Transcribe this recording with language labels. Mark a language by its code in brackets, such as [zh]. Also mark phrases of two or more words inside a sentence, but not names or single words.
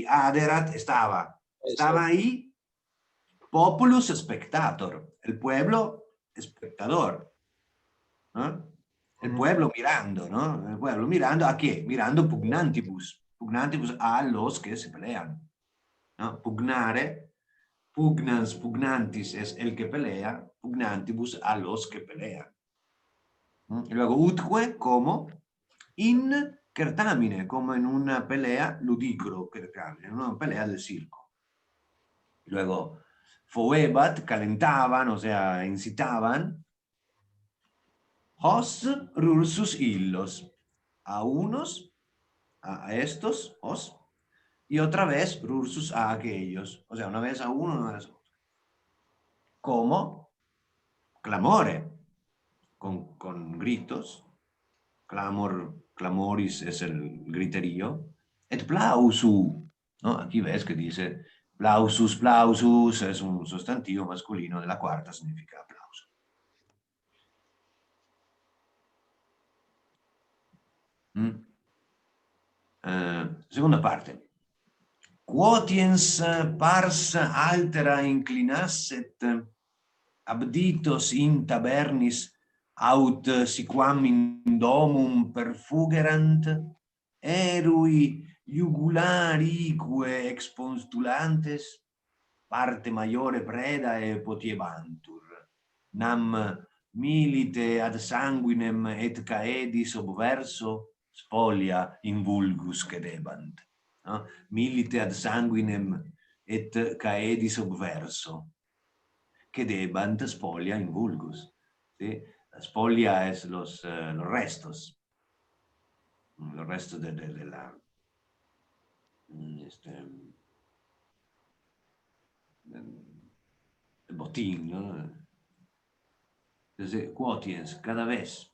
[es] Aderat estaba ahí. [la] Populus spectator, [es] el pueblo espectador, ¿no? El pueblo mirando, ¿no? El pueblo mirando, ¿a qué? Mirando [la] pugnantibus, pugnantibus [es] a los que se pelean, ¿no? [la] Pugnare, pugnans, pugnantis [es] es el que pelea, pugnantibus a los que pelean. Y luego utque como [la] in certamine, [es] como en una pelea ludicro, en una pelea del circo. Y luego foebat, calentaban, o sea, [la] incitaban, hos rursus illos, [es] a unos, a estos, os, y otra vez rursus a aquellos, o sea, una vez a uno, una vez a otro. Como clamore, con gritos, clamoris es el griterío, [la] et plausu, [es] ¿no? Aquí ves que dice [la] plausus, plausus, [es] es un sustantivo masculino de la cuarta, significa aplauso. Segunda parte. [la] Quotiens pars altera inclinasset abditos in tabernis aut siquam in domum perfugerant, erui jugularique expostulantes, parte maiore predae potiebantur, nam milite ad sanguinem et caedis obverso spolia in vulgus cedebant. [es] No? [la] Milite ad sanguinem et caedis obverso cedebant spolia in vulgus. [es] ¿Sí? La spolia es los restos de la el botín, ¿no? Entonces, quotiens, cada vez.